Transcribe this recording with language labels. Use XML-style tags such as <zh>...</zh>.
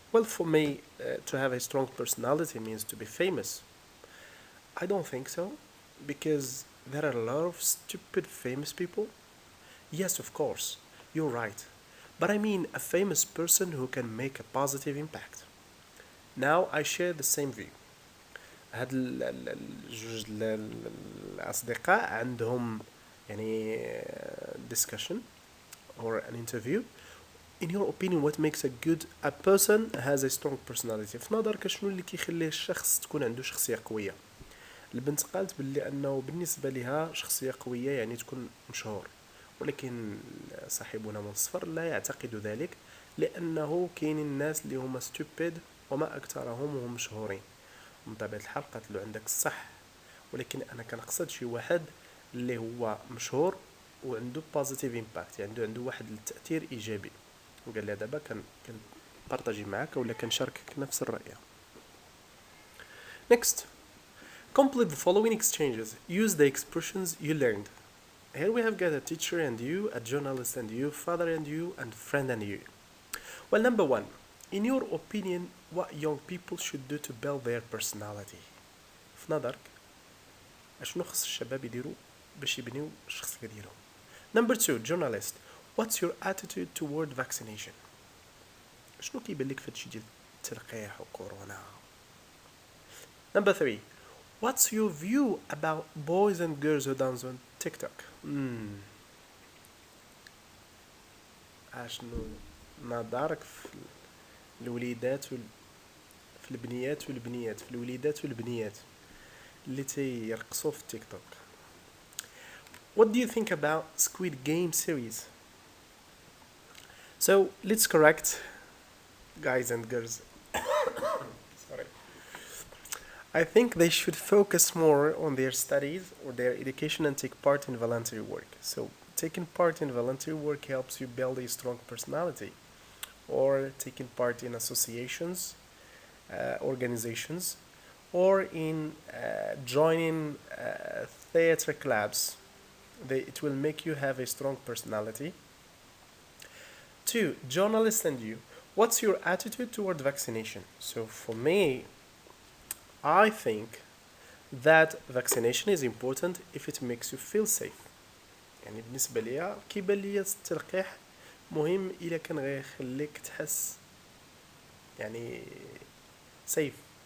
<en>Well, for me, to have a strong personality means to be famous. I don't think so, because there are a lot of stupid famous people. Yes, of course, you're right. But I mean a famous person who can make a positive impact. Now I share the same view.</en> <ar>هاد الجوج الأصدقاء عندهم يعني</ar> <en>discussion or an interview. In your opinion, what makes a person has a strong personality?</en> <ar>في نظرك شنو اللي كيخليه الشخص تكون عنده شخصية قوية؟ البنت قالت باللي أنه بالنسبة لها شخصية قوية يعني تكون مشهور، ولكن صاحبنا من الصفر لا يعتقد ذلك، لأنه كاين الناس اللي هما stupid وما أكثرهم وهم مشهورين. من طبيعة الحال قالت له عندك الصح، ولكن أنا كنقصد شي واحد اللي هو مشهور وعنده</ar> <en>positive impact،</en> <ar>يعني عنده واحد التأثير إيجابي. وقال لي دابا كنبارطاجي معاك ولا كنشاركك نفس الرأي.</ar> <en>Next, complete the following exchanges. Use the expressions you learned. Here we have got a teacher and you, a journalist and you, father and you, and friend and you. Well, number one, in your opinion, what young people should do to build their personality?</en> <ar>في نظرك اشنو خص الشباب يديروا باش يبنيو الشخصية ديالهم؟</ar> <en>Number two, journalist, what's your attitude toward vaccination?</en> <ar>شنو كيبان لك في هادشي ديال التلقيح وكورونا؟</ar> <en>Number three, what's your view about boys and girls who dance on TikTok?</en> <ar>اشنو نظرك في الوليدات في البنيات والبنيات في الوليدات والبنيات اللي تيرقصوا في التيك توك؟</ar> <en>What do you think about Squid Game series? So let's correct, guys and girls. Sorry. I think they should focus more on their studies or their education and take part in voluntary work. So taking part in voluntary work helps you build a strong personality. Or taking part in associations, organizations, or in joining theater clubs. It will make you have a strong personality. Two, journalist and you. What's your attitude toward vaccination? So for me, I think that vaccination is important if it makes you feel safe.</en> <ar>يعني بالنسبة ليا كيبان ليا التلقيح مهم إلا كان غيخليك تحس يعني safe.</ar>